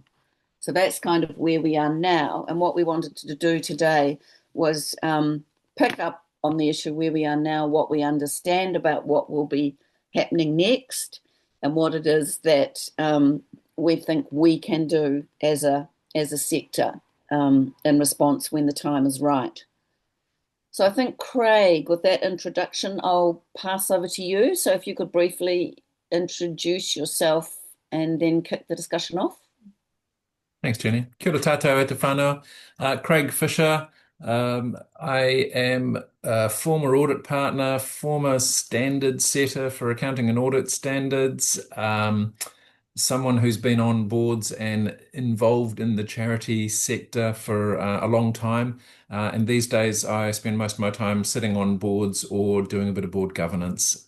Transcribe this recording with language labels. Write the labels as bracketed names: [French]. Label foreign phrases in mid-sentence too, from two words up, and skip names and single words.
[English] So that's kind of where we are now. And what we wanted to do today was pick up on the issue where we are now, what we understand about what will be happening next, and what it is that we think we can do as a sector in response when the time is right. So I think, Craig, with that introduction, I'll pass over to you. So if you could briefly introduce yourself and then kick the discussion off. Thanks, Jenny. [Māori] Kia ora tātou e te whānau. [English] Craig Fisher. I am a former audit partner, former standard setter for accounting and audit standards, someone who's been on boards and involved in the charity sector for a long time. And these days I spend most of my time sitting on boards or doing a bit of board governance.